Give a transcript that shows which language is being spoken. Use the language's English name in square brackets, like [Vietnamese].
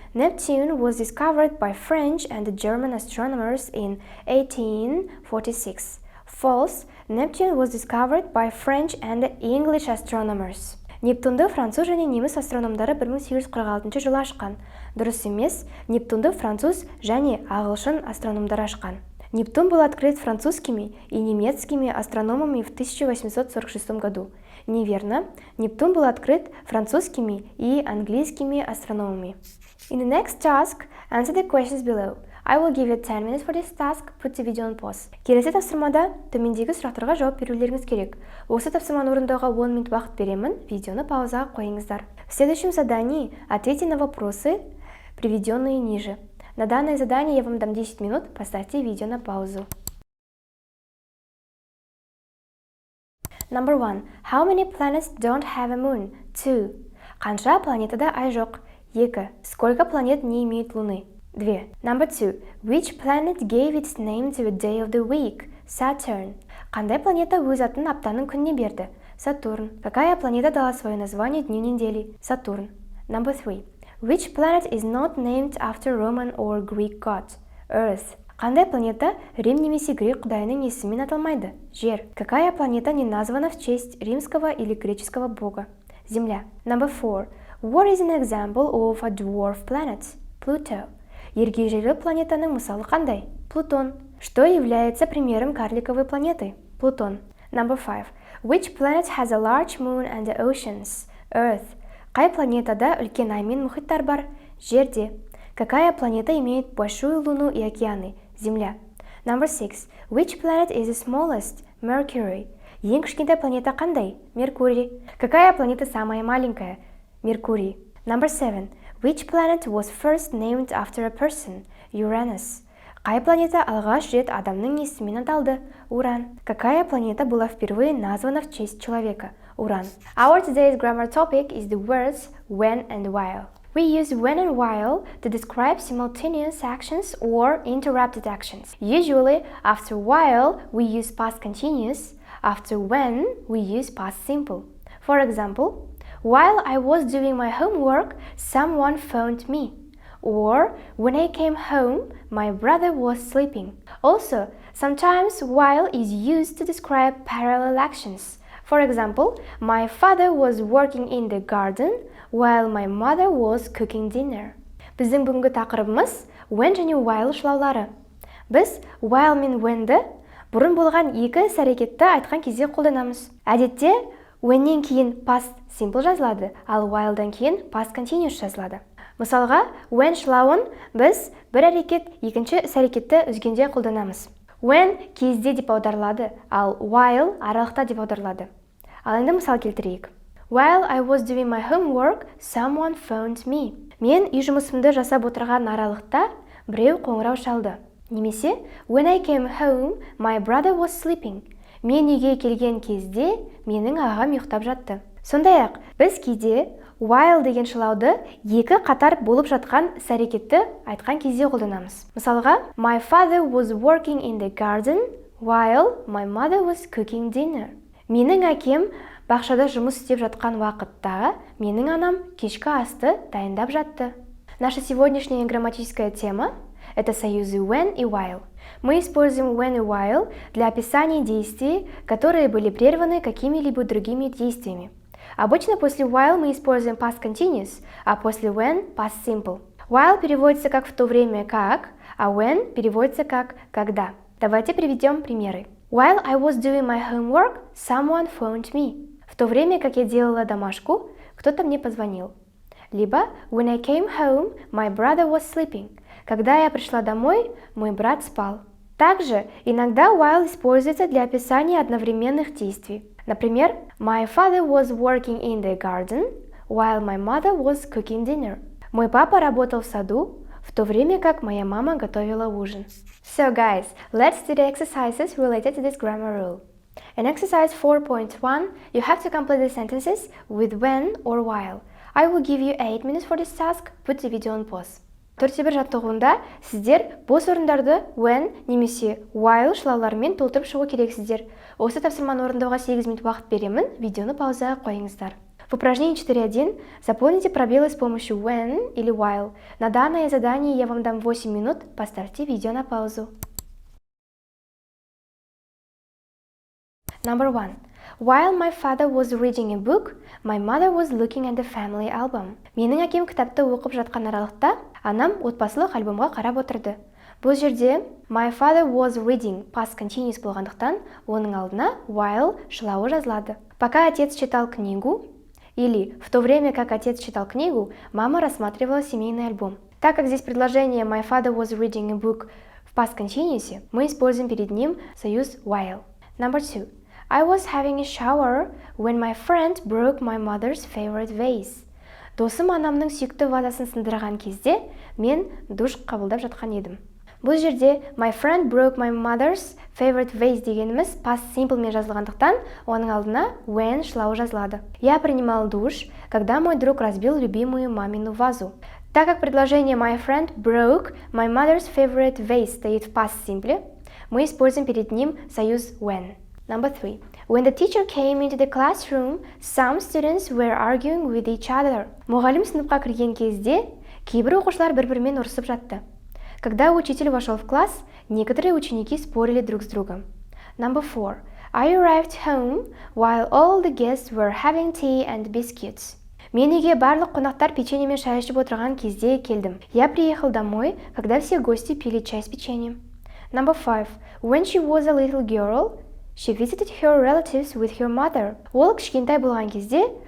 [English] Neptune was discovered by French and German astronomers in 1846. False. Neptune was discovered by French and English astronomers. [Kazakh] Нептунды француз және неміс астрономдары 1846 жылы ашқан. Дұрыс емес, Нептунды француз және ағылшын астрономдары ашқан. [Russian] Нептун был открыт французскими и немецкими астрономами в 1846 году. Неверно. Нептун был открыт французскими и английскими астрономами. [English] In the next task, answer the questions below. I will give you 10 minutes for this task. Put the video on pause. [Kazakh] Келесі тапсырмада төмендегі сұрақтарға жауап берулеріңіз керек. Осы тапсырманы орындауға 10 минут уақыт беремін. Видеоны паузаға қойыңыздар. [Russian] В следующем задании ответьте на вопросы, приведенные ниже. На данное задание я вам дам 10 минут. Поставьте видео на паузу. [English] Number 1. How many planets don't have a moon? [Kazakh] 2. Қанша планетада ай жоқ? 2. [Russian] Сколько планет не имеют луны? [English] 2. Number 2. Which planet gave its name to a day of the week? Saturn. [Kazakh] Қандай планета өз атын аптаның күніне берді? Сатурн. [Russian] Какая планета дала свое название дню недели? [English] Сатурн. Number 3. Which planet is not named after Roman or Greek god? Earth. [Kazakh] Қандай планета Рим немесе грек құдайының есімімен аталмайды? Жер. [Russian] Какая планета не названа в честь римского или греческого бога? [English] Земля. Number 4. What is an example of a dwarf planet? Pluto. [Kazakh] Ергежейлі планетаның мысалы қандай? Плутон. [Russian] Что является примером карликовой планеты? [English] Плутон. Number 5. Which planet has a large moon and oceans? Earth. [Kazakh] Қай планетада үлкен ай мен мұхиттар бар? Жерде. [Russian] Какая планета имеет большую луну и океаны? [English] Земля. Number 6. Which planet is the smallest? Mercury. [Kazakh] Ең кішкентай планета қандай? Меркурий. [Russian] Какая планета самая маленькая? [English] Меркурий. Number 7. Which planet was first named after a person? Uranus. [Kazakh] Қай планета алғаш рет адамның есімімен аталды? Уран. [Russian] Какая планета была впервые названа в честь человека? Уран. [English] Our today's grammar topic is the words when and while. We use when and while to describe simultaneous actions or interrupted actions. Usually, after while, we use past continuous. After when, we use past simple. For example, while I was doing my homework, someone phoned me. Or, when I came home, my brother was sleeping. Also, sometimes while is used to describe parallel actions. For example, my father was working in the garden while my mother was cooking dinner. [Kazakh] Біздің бүгінгі тақырыбымыз when және while шылаулары. Біз while мен whenді бұрын болған екі іс-әрекетті айтқан кезде қолданамыз. Әдетте, whenнен кейін past simple жазылады, ал whileдан кейін past continuous жазылады. Мысалға, when шылауын біз бір әрекет екінші іс-әрекетті үзгенде қолданамыз. When кезде деп аударылады, ал while аралықта деп аударылады. Ал енді мысал келтірейік. [English] While I was doing my homework, someone phoned me. [Kazakh] Мен үй жұмысымды жасап отырған аралықта біреу қоңырау шалды. Немесе, [English] when I came home, my brother was sleeping. [Kazakh] Мен үйге келген кезде менің ағам ұйықтап жатты. Сондай-ақ, біз кейде while деген шылауды екі қатар болып жатқан іс-әрекетті айтқан кезде қолданамыз. Мысалға, [English] my father was working in the garden while my mother was cooking dinner. [Kazakh] Менің әкем бақшада жұмыс істеп жатқан уақытта менің анам кешкі асты дайындап жатты. [Russian] Наша сегодняшняя грамматическая тема – это союзы when и while. Мы используем when и while для описания действий, которые были прерваны какими-либо другими действиями. Обычно после while мы используем past continuous, а после when past simple. While переводится как в то время как, а when переводится как когда. Давайте приведем примеры. [English] While I was doing my homework, someone phoned me. [Russian] В то время, как я делала домашку, кто-то мне позвонил. Либо [English] when I came home, my brother was sleeping. [Russian] Когда я пришла домой, мой брат спал. Также иногда while используется для описания одновременных действий. Например, [English] my father was working in the garden, while my mother was cooking dinner. [Russian] Мой папа работал в саду, в то время как моя мама готовила ужин. [English] So guys, let's do the exercises related to this grammar rule. In exercise 4.1, you have to complete the sentences with when or while. I will give you 8 minutes for this task. Put the video on pause. [Kazakh] 4-1 жаттығуында сіздер бос орындарды when немесе while шылауларымен толтырып шығу керексіздер. Осы тапсырманы орындауға 8 минут уақыт беремін. Видеоны паузаға қойыңыздар. [Russian] В упражнении 4.1 заполните пробелы с помощью when или while. На данное задание я вам дам 8 минут. Поставьте видео на паузу. [English] Number 1. While my father was reading a book, my mother was looking at the family album. [Kazakh] Менің әкем кітапты оқып жатқан аралықта, анам отбасылық альбомға қарап отырды. Бұл жерде [English] my father was reading [Kazakh] past continuous болғандықтан, оның алдына while шылауы жазылады. [Russian] Пока отец читал книгу, или в то время, как отец читал книгу, мама рассматривала семейный альбом. Так как здесь предложение [English] my father was reading a book [Russian] в past continuous, мы используем перед ним союз while. [English] Number 2. I was having a shower when my friend broke my mother's favorite vase. [Kazakh] Досым анамның сүйікті вазасын сындырған кезде, мен душ қабылдап жатқан едім. Бұл жерде [English] my friend broke my mother's favorite vase [Kazakh] дегеніміз past simple мен жазылғандықтан, оның алдына when шылауы жазылады. [Russian] Я принимал душ, когда мой друг разбил любимую мамину вазу. Так как предложение [English] my friend broke my mother's favorite vase [Russian] стоит в past simple, мы используем перед ним союз when. [English] Number 3. When the teacher came into the classroom, some students were arguing with each other. [Kazakh] Мұғалім сыныпқа кірген кезде, кейбір оқушылар бір-бірімен ұрсып жатты. [Russian] Когда учитель вошел в класс, некоторые ученики спорили друг с другом. [English] Number 4. I arrived home while all the guests were having tea and biscuits. [Kazakh] Мен үйге барлық қонақтар печенье мен шай ішіп отырған кезде келдім. [Russian] Я приехал домой, когда все гости пили чай с печеньем. [English] Number 5. When she was a little girl, she visited her relatives with her mother. [Kazakh] Ол кішкентай болған кезде